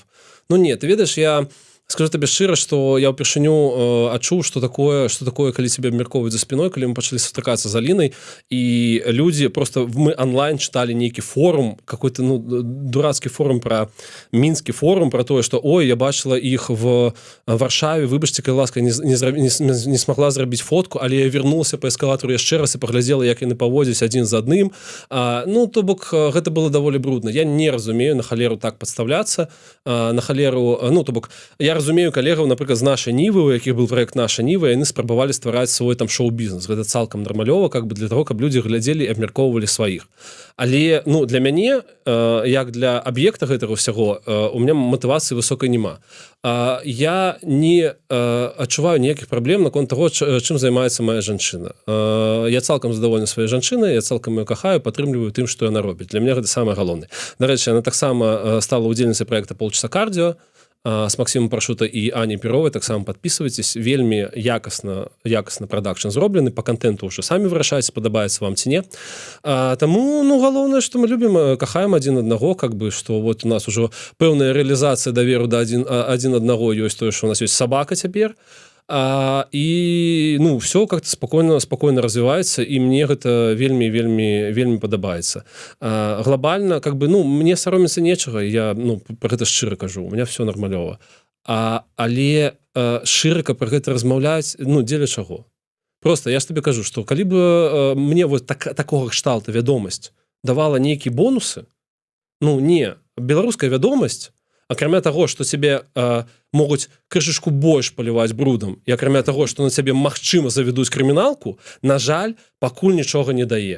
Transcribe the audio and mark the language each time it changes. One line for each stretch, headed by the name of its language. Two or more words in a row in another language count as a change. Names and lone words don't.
Belarusian: Ну не, ты ведаеш, я скажу табе шчыра, што я ўпершыню адчуў, што такое, калі цябе абмяркоўваюць за спіной, калі мы пачалі сустракацца з Алінай, і людзі просто мы онлайн чыталі нейкі форум, какой-то ну дурацкі форум пра мінскі форум пра тое, што ой, я бачыла іх в Варшаве, выбачце, калі ласка,
Russian: не смогла
Belarusian: зрабіць фотку, але я вернулася па эскалатару яшчэ раз і паглядзела, як яны паводзяць адзін за адным. Ну то бок гэта было даволі брудна. Я не разумею на халеру так падставляцца, на халеру, ну то бок я разумею калегаў, напрыклад, з нашай Нівы, у якіх был проект наша Ніва, яны спрабавалі ствараць свой там шоу-бізнес. Гэта цалкам нармалёва,
Russian: как бы для того,
Belarusian: каб людзі глядзелі і абмяркоўвалі сваіх. Але ну для мяне, як для аб'екта гэтага ўсяго,
Russian: у меня
Belarusian: матывацыі высокай няма. Я не адчуваю ніякіх праблем наконт таго, чым займаецца моя жанчына. Я цалкам задавольны сваёй жанчынай, я цалкам ее кахаю, падтрымліваю тым, што яна робіць. Для мяне гэта самае галоўнае. Дарэчы, яна таксама стала удзельніцай проекта «Полчаса кардио»
Russian: с Максимом
Belarusian: Парашута і Ані Піровай. Таксама подписывайтесь, вельмі якасна прадакшн зроблены,
Russian: по контенту
Belarusian: ўжо самі вырашайце, падабаецца вам ці не. Таму ну галоўнае, што мы любім, кахаем адзін аднаго, как бы, што вот у нас ужо пэўная рэалізацыя даверу да адзін аднаго ёсць, тое, што у нас ёсць сабака цяпер.
Russian: І ну все как-то спокойно развивается,
Belarusian: і мне гэта вельмі падабаецца.
Russian: Глобально как бы
Belarusian: ну мне саромецца нечага, я ну про гэта шчыра кажу,
Russian: у меня все
Belarusian: нармалёва. Але шырака про гэта размаўляць, ну дзеля чаго? Просто я ж табе кажу, што калі бы мне вот такога кшталту вядомасць давала нейкія бонусы, ну не, беларуская вядомасць, акрамя таго, што цябе могуць крышачку больш паліваць брудам, і акрамя таго, што на цябе магчыма завядуць крыміналку, на жаль, пакуль нічога не дае.